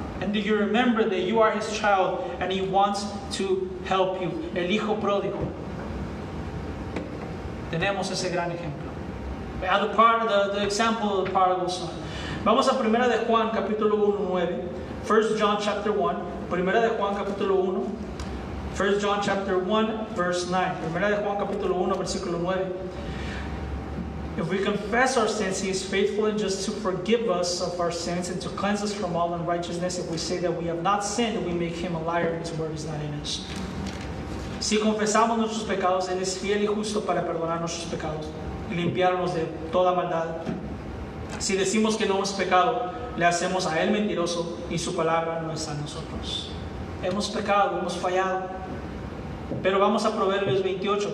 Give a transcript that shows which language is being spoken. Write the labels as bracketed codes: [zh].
[en] And that you remember that you are His child and He wants to help you. [es] El hijo pródigo. Tenemos ese gran ejemplo. [en] The example of the prodigal son. [es] Vamos a 1 de Juan capítulo 1:9. [en] 1 John chapter 1, [es] Primera de Juan capítulo 1, [en] 1 John chapter 1 verse 9, [es] Primera de Juan capítulo 1 versículo 9. [en] If we confess our sins, He is faithful and just to forgive us of our sins and to cleanse us from all unrighteousness. If we say that we have not sinned, we make Him a liar and His word is not in us. [es] Si confesamos nuestros pecados, Él es fiel y justo para perdonar nuestros pecados y limpiarnos de toda maldad. Si decimos que no hemos pecado, le hacemos a Él mentiroso y su palabra no está en nosotros. Hemos pecado, hemos fallado. Pero vamos a Proverbios 28.